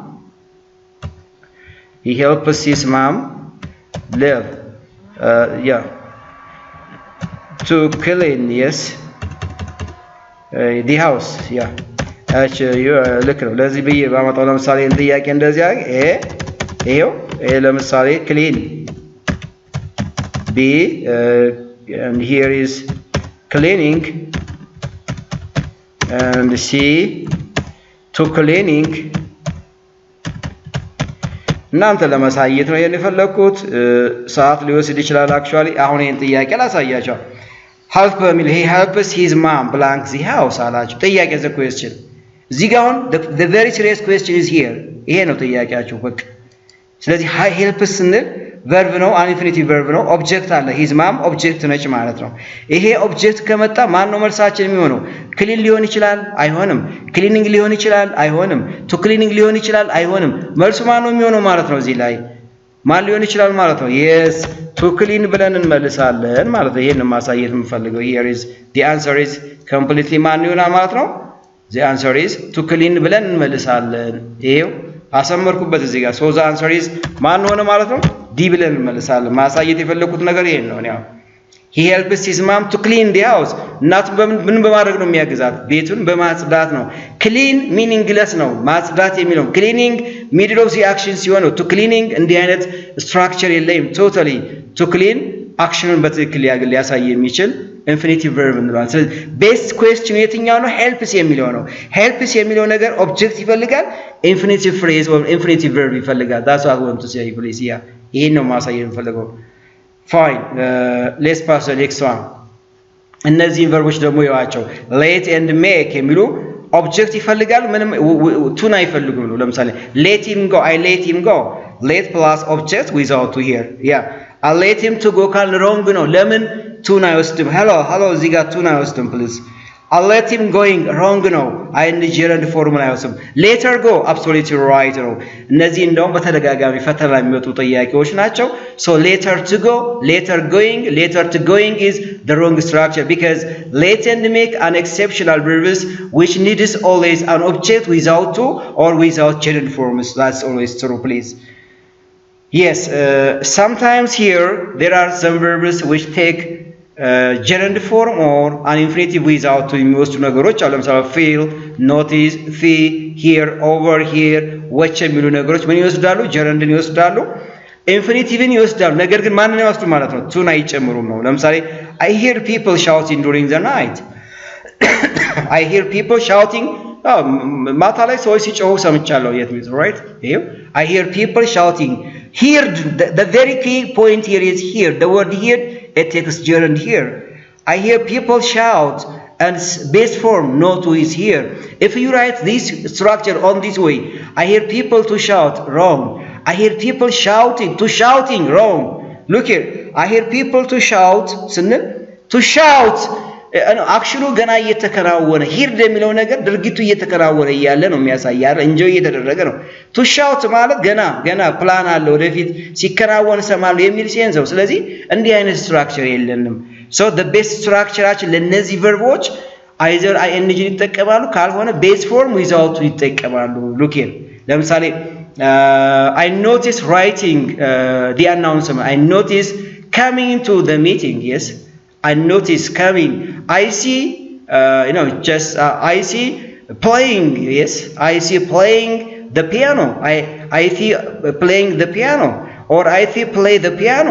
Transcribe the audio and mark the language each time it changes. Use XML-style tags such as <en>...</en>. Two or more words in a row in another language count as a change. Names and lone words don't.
<en>he helps his mom live to clean yes the house</en> <am>ልክ ነው። ለዚህ ብዬ ባመጣው ለምሳሌ ጥያቄ እንደዚህ ይሄው ለምሳሌ clean</am> <en>B and here is cleaning and C to cleaning</en> <am>እናንተ ለማሳየት ነው የፈለኩት። ሰዓት ሊወስድ ይችላል</am> <en>actually</en> <am>አሁን ይሄን ጥያቄ ላሳያችሁ። help በሚል</am> <en>he helps his mom blank the house</en> <am>አላችሁ። ጥያቄ</am> <en>the question</en> <am>እዚህ ጋር አሁን</am> <en>the very serious question is here</en> <am>ይሄ ነው ጥያቄያችሁ በቃ። ስለዚህ helps ስንል verb ነው</am> <en>infinitive verb</en> <am>ነው ኦብጀክት አለ</am> <en>his mom</en> <am>ኦብጀክት ነች ማለት ነው። ይሄ ኦብጀክት ከመጣ ማን ነው መልሳችን የሚሆነው? ክሊን ሊሆን ይችላል አይሆንም። ክሊኒንግ ሊሆን ይችላል አይሆንም።</am> <en>to cleaning</en> <am>ሊሆን ይችላል አይሆንም። መልሱ ማን ነው የሚሆነው ማለት ነው? እዚህ ላይ ማን ሊሆን ይችላል ማለት ነው?</am> <en>yes to clean</en> <am>ብለን እንመልሳለን ማለት ነው። ይሄን ማሳየት የምፈልገው</am> <en>here is the answer is completely</en> <am>ማን ይሆናል ማለት ነው?</am> <en>the answer is to clean</en> <am>ብለን እንመልሳለን። ይሄው አሰመርኩበት እዚህ ጋር</am> <en>so the answer is</en> <am>ማን ሆነ ማለት ነው? ዲ ብለን እንመልሳለን። ማሳየት የፈለኩት ነገር ይሄን ነው። ያው</am> <en>he helps his mom to clean the house</en> <am>እናቱን ምን በማድረግ ነው የሚያግዛት? ቤቱን በማጽዳት ነው።</am> <en>clean meaningless</en> <am>ነው ማጽዳት የሚለው</am> <en>cleaning middle of the action</en> <am>ሲሆን</am> <en>to cleaning</en> <am>እንዲህ አይነት structure የለውም</am> <en>totally to clean</en> <am>አክሽኑን በትክክል ሊያሳይ የሚችል</am> <en>infinitive verb</en> <am>እንለዋለን። ስለዚህ</am> <en>best question</en> <am>የትኛው ነው? helps የሚለው ነው። helps የሚለው ነገር ኦብጀክት ይፈልጋል</am> <en>infinitive phrase or infinitive verb</en> <am>ይፈልጋል።</am> <en>that's what I want to say please</en> <am>ይሄን ነው ማሳየት የምፈልገው።</am> <en>fine let's pass the next one።</en> <am>እነዚህ ቨርቦች ደግሞ ይዋቸው</am> <en>let and make</en> <am>የሚሉ ኦብጀክት ይፈልጋል ምንም ቱን አይፈልጉም ነው። ለምሳሌ</am> <en>let him go I let him go let plus object without to here I let him to go</en> <am>ካል wrong ነው። ለምን ቱን አይወስድም?</am> <en>hello</en> <am>እዚህ ጋር ቱን አይወስድም</am> <en>please I let him going wrong ነው። ing gerund</en> <am>ፎርሙላ አይወስድም።</am> <en>later go absolutely right</en> <am>ነው። እነዚህ እንደውም በተደጋጋሚ ፈተና የሚመጡ ጥያቄዎች ናቸው።</am> <en>so later to go later to going is the wrong structure because let and make an exceptional verbs which needs always an object without to or without gerund forms. That's always true please. Yes sometimes here there are some verbs which take gerund form or an infinitive without to</en> <am>የሚወስዱ ነገሮች አሉ። ለምሳሌ</am> <en>feel notice see hear over here watch</en> <am>የሚሉ ነገሮች ምን ይወስዳሉ? gerundን ይወስዳሉ infinitive ይወስዳሉ። ነገር ግን ማንን ይወስዱ ማለት ነው? ቱን አይጨምሩም ነው። ለምሳሌ</am> <en>I hear people shouting during the night I hear people shouting</en> <am>ማታ ላይ ሰዎች ሲጮሁ ሰምቻለሁ የት ሚስ</am> <en>right ይሄው I hear people shouting here the very key point here is here the word here it takes gerund here I hear people shout and base form no to is here. If you write this structure on this way I hear people to shout wrong I hear people shouting wrong. Look here I hear people to shout to shout</en> <am>አክሽኑ ገና እየተከናወነ ሂርድ የሚለው ነገር ድርጊቱ እየተከናወነ እያለ ነው የሚያሳያል እንጂ እየተደረገ ነው።</am> <en>to shout</en> <am>ማለት ገና ፕላን አለ ወደፊት ሲከናወን ሰማለሁ የሚል ሴንስ ነው። ስለዚህ እንዲህ አይነት ስትራክቸር የለንም። ሶ</am> <en>the best structureአችን</en> <am>ለነዚህ ቨርቦች</am> <en>either ing</en> <am>ይጠቀማሉ ካልሆነ</am> <en>base form</en> <am>without ይጠቀማሉ።</am> <en>look here</en> <am>ለምሳሌ</am> <en>I notice writing the announcement. I notice coming to the meeting. Yes, I notice coming. I see I see playing. Yes, I see playing the piano. I see playing the piano, or I see play the piano.</en>